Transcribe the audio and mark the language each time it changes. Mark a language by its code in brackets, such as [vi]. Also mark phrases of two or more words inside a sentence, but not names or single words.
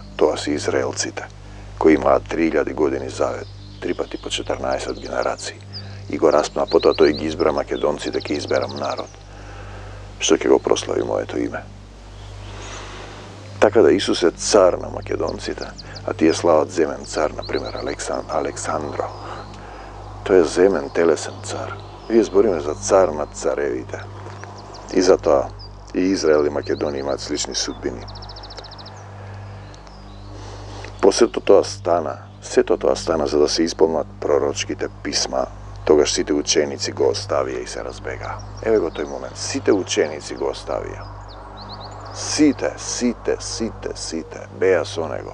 [mk] Тоа се израелците, кои имаат 3000 години завет, 3 пати по 14 генерации. И го распна, потоа тој ги избра македонците, ќе изберам народ, што ќе го прослави моето име. Така да Исус е цар на македонците, а тие слават земен цар, например Александро. То е земен телесен цар. Ви збориме за цар над царевите. И затоа и Израел и Македонија имаат слични судбини. После тоа стана, сето тоа стана за да се исполнат пророчките писма. Тогаш сите ученици го оставија и се разбега. Еве го тој момент. Сите ученици го оставија. Сите беа со него.